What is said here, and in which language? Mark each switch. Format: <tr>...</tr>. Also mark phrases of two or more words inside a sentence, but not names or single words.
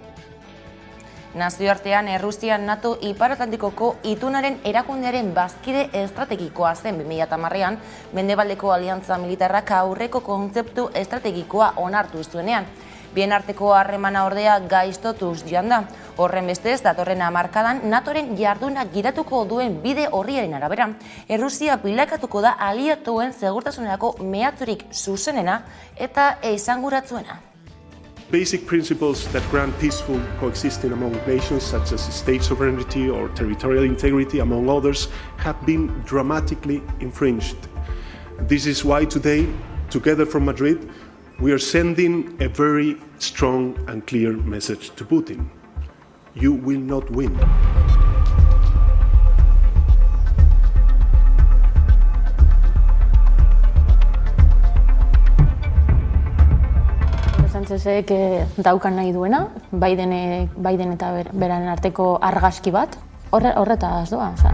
<eu>Nazioartean Errusia NATO Ipar Atlantikoko itunaren erakundearen bazkide estrategikoa zen 2010ean, Mendebaldeko Aliantza Militarrak aurreko kontzeptu estrategikoa onartu zuenean. Bien arteko harremana ordea gaiztotuz joan da. Horren bestez, datorren hamarkadan NATOren jarduna giratuko duen bide horriaren arabera, Errusia bilakatuko da aliatuen segurtasunerako mehatzurik zuzenena eta esanguratsuena.</eu> <en>Basic principles that grant peaceful coexisting among nations, such as state sovereignty or territorial integrity, among others, have been dramatically infringed. This is why today, together from Madrid, we are sending a very strong and clear message to Putin. You will not win.</en> <eu>Sánchezek daukan nahi duena, Biden eta beraren arteko argazki bat, horretaz doa.</eu>